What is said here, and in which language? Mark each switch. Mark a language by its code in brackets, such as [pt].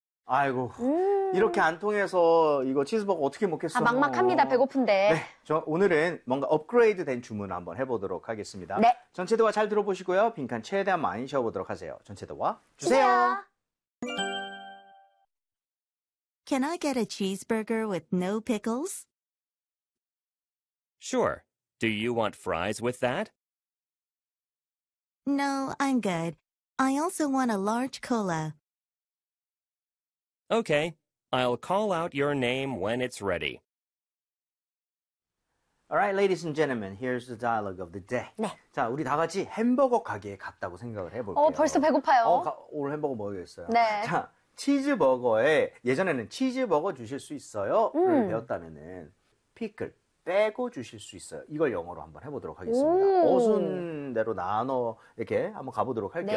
[ko] 아이고, 이렇게 안 통해서 이거 치즈버거 어떻게 아, 막막합니다. 먹겠어. 배고픈데. 네, 저 오늘은 뭔가 업그레이드 된 주문을 한번 해보도록 하겠습니다. 네. 전체 대화 잘 들어보시고요. 빈칸 최대한 많이 채워보도록 하세요. 전체 대화 주세요. 주세요. [en] Can I get a cheeseburger with no pickles? Sure. Do you want fries with that? No, I'm good. I also want a large cola. Okay. I'll call out your name when it's ready. All right, ladies and gentlemen, here's the dialogue of the day. [ko] 네. 자, 우리 다 같이 햄버거 가게에 갔다고 생각을 벌써 해볼게요. 배고파요. 오늘 햄버거 먹어야겠어요. 네. 자, 치즈버거에, 예전에는 치즈버거 주실 수 있어요를 배웠다면은, 피클 빼고 주실 수 있어요. 이걸 영어로 한번 해보도록 하겠습니다. 어순대로 나눠, 이렇게 한번 가보도록 할게요,